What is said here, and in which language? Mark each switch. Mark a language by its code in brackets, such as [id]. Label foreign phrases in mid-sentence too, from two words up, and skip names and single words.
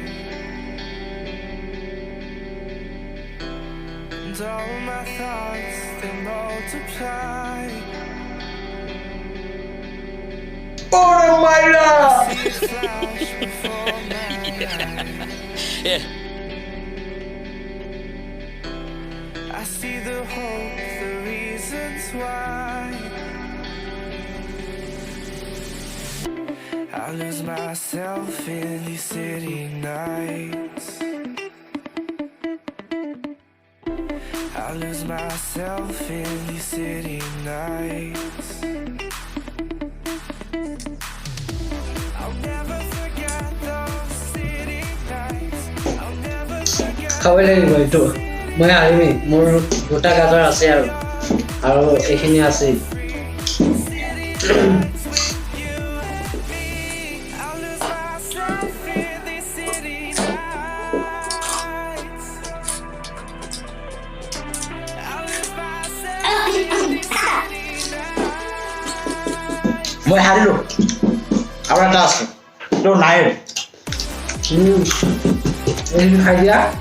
[en] and all my thoughts they multiply. ওরে মাইরা See it flash before my eyes. I see the hope, the reasons why. I lose myself in these city nights. I lose myself in these city nights. I'll never forget those city nights. I'll never forget. [as] খাব লাগিব এইটো মই আহিবি মোৰ দুটা গাজৰ আছে আৰু এইখিনি আছে [en] I'll lose myself in these city nights. I'll lose myself in these city nights. [as] মই হাৰিলো আৰু এটা আছে তোৰ নাই এইখিনি খাই দিয়া